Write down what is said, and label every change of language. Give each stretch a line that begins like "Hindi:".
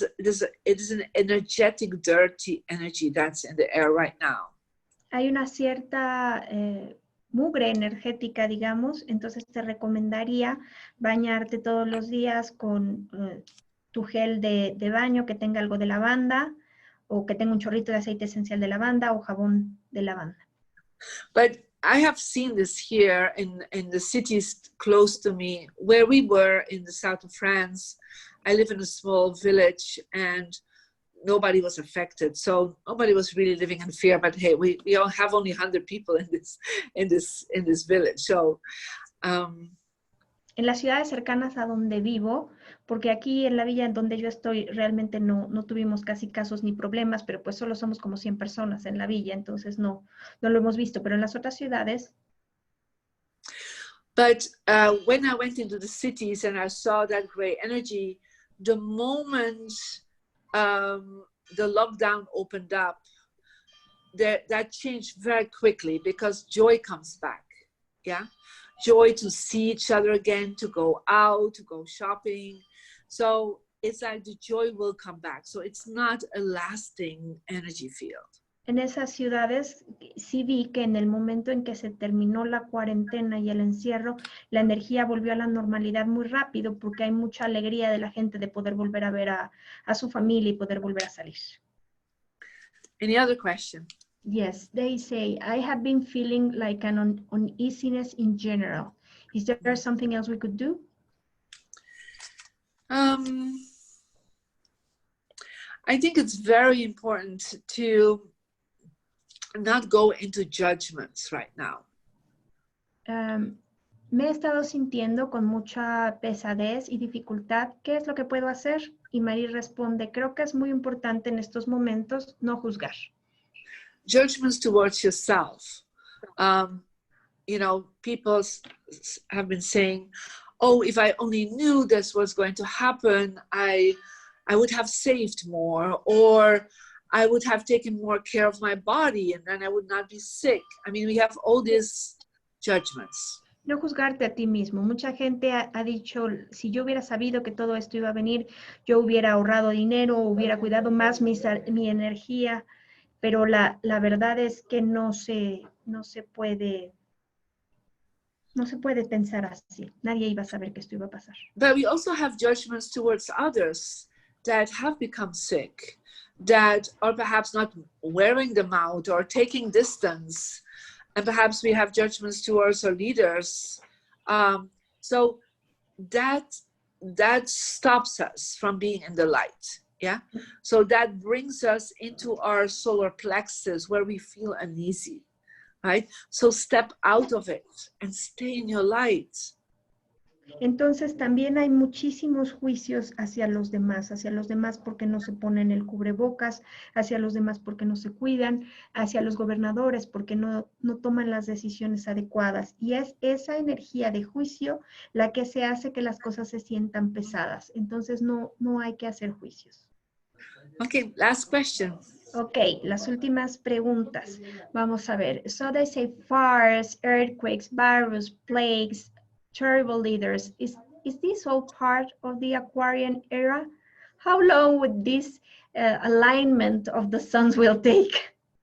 English: It is an energetic, dirty energy that's in the air right now.
Spanish: Hay una cierta mugre energética, digamos, entonces te recomendaría bañarte todos los días con tu gel de baño que tenga algo de lavanda o que tenga un chorrito de aceite esencial de lavanda o jabón de lavanda.
English: But I have seen this here in the cities close to me. Where we were in the south of France, I live in a small village and nobody was affected. So nobody was really living in fear, but hey, we have only 100 people in this village. So
Spanish: en las ciudades cercanas a donde vivo, porque aquí en la villa en donde yo estoy realmente no tuvimos casi casos ni problemas, pero pues solo somos como 100 personas en la villa, entonces no lo hemos visto, pero en las otras ciudades.
English: But when I went into the cities and I saw that great energy, the moment the lockdown opened up, that changed very quickly because joy comes back, yeah? Joy to see each other again, to go out, to go shopping. So it's like the joy will come back. So it's not a lasting energy field.
Spanish: En esas ciudades sí vi que en el momento en que se terminó la cuarentena y el encierro, la energía volvió a la normalidad muy rápido porque hay mucha alegría de la gente de poder volver a ver a su familia y poder volver a salir.
English: Any other question? Yes, they say, I have been feeling like an uneasiness in general. Is there something else we could do? I think it's very important to not go into judgments right now.
Spanish: Me he estado sintiendo con mucha pesadez y dificultad. ¿Qué es lo que puedo hacer? Y Marie responde, creo que es muy importante en estos momentos no juzgar.
English: Judgments towards yourself. You know, people have been saying, oh, if I only knew this was going to happen, I would have saved more, or I would have taken more care of my body and then I would not be sick. I mean, we have all these judgments.
Spanish: No juzgarte a ti mismo. Mucha gente ha dicho, si yo hubiera sabido que todo esto iba a venir, yo hubiera ahorrado dinero, hubiera cuidado más mi energía, pero la verdad es que no se puede pensar así. Nadie iba a saber que esto iba a pasar.
English: But we also have judgments towards others that have become sick, that are perhaps not wearing them out or taking distance. And perhaps we have judgments towards our leaders. So that stops us from being in the light. Yeah. So that brings us into our solar plexus where we feel uneasy. Right? So step out of it and stay in your light.
Spanish: Entonces también hay muchísimos juicios hacia los demás porque no se ponen el cubrebocas, hacia los demás porque no se cuidan, hacia los gobernadores porque no toman las decisiones adecuadas. Y es esa energía de juicio la que se hace que las cosas se sientan pesadas. Entonces no hay que hacer juicios.
English: Okay, last question.
Spanish: Ok, las últimas preguntas. Vamos a ver.
English: So they say fires, earthquakes, virus, plagues, terrible leaders. Is this all part of the Aquarian era? How long would this alignment of the suns will take?